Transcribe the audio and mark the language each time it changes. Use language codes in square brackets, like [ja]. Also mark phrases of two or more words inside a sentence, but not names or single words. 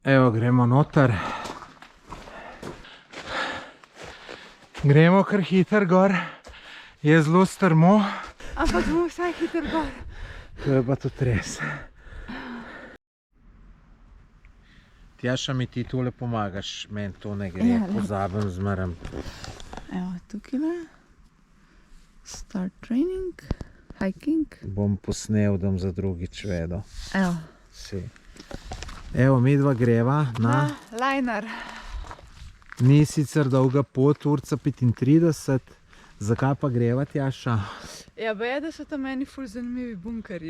[sl] Evo, gremo noter. Gremo kar hiter gor. Je zelo strmo. Ampak bomo vsaj hiter gor. To je pa tudi res. Tjaša, mi ti tole pomagaš, meni to ne gre, pozabim zmeraj. Evo, tukaj le. [en] Start training, hiking. [sl] Bom posnel, da bom za drugič vedel. Evo. Si. Evo, midva greva na... Liner. Ni sicer dolga pot, urca 35. Zakaj pa greva, Tjaša? Ja, pa je, da so tam meni ful zanimivi bunkerji.